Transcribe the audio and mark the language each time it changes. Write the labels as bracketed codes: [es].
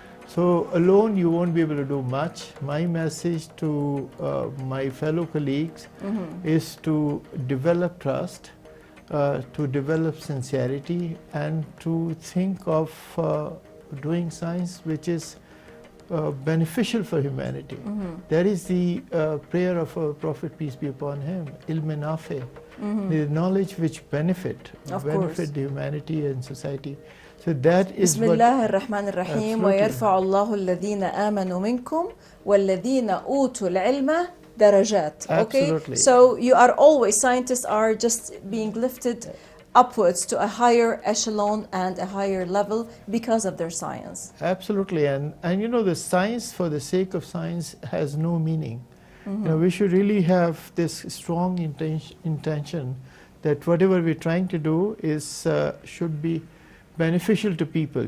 [en] So alone you won't be able to do much. My message to my fellow colleagues is to develop trust, to develop sincerity, and to think of doing science which is beneficial for humanity. That is the prayer of our Prophet, peace be upon him, ilm nafi, the knowledge which benefit the humanity and society. So that is [ar] بسم الله الرحمن الرحيم ويرفع الله الذين آمنوا منكم والذين أوتوا العلم درجات. [en] Okay, Absolutely. so you are always, scientists are just being lifted upwards to a higher echelon and a higher level because of their science. Absolutely, and you know, the science for the sake of science has no meaning. You know, we should really have this strong intention that whatever we're trying to do is should be beneficial to people.